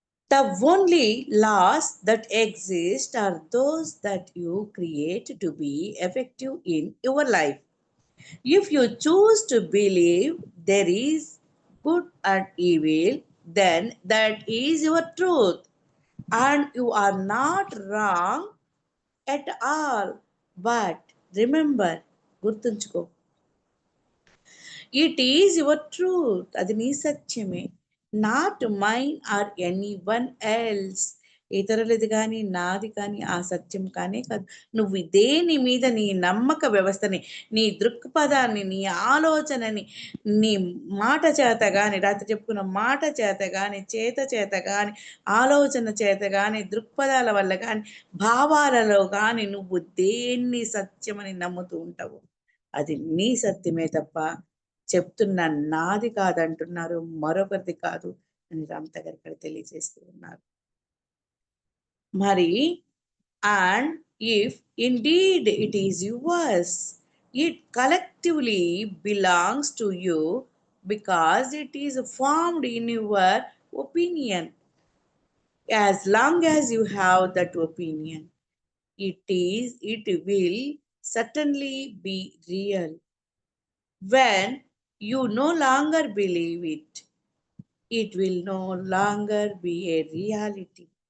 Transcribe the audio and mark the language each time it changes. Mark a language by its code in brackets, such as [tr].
[en] The only laws that exist are those that you create to be effective in your life. If you choose to believe there is good and evil, then that is your truth. And you are not wrong at all. But remember, [te] గుర్తుంచుకో, [en] It is your truth. [te] అది నీ సత్యమే. [en] Not mine or anyone else. [te] ఇతరులది కానీ నాది కానీ ఆ సత్యం కానే కాదు. నువ్వు దేని మీద నీ నమ్మక వ్యవస్థని, నీ దృక్పథాన్ని, నీ ఆలోచనని, నీ మాట చేత కానీ, రాత్రి చెప్పుకున్న మాట చేత కానీ, చేత కానీ, ఆలోచన చేత కానీ, దృక్పథాల వల్ల కానీ, భావాలలో కానీ నువ్వు దేన్ని సత్యమని నమ్ముతూ ఉంటావు అది నీ సత్యమే తప్ప చెప్తున్న నాది కాదంటున్నారు, మరొకరిది కాదు అని రామ్‌తా గారు ఇక్కడ తెలియజేస్తూ ఉన్నారు. [en] మరి and if indeed it is yours, it collectively belongs to you because it is formed in your opinion. As long as you have that opinion, it will certainly be real. When you no longer believe it, it will no longer be a reality.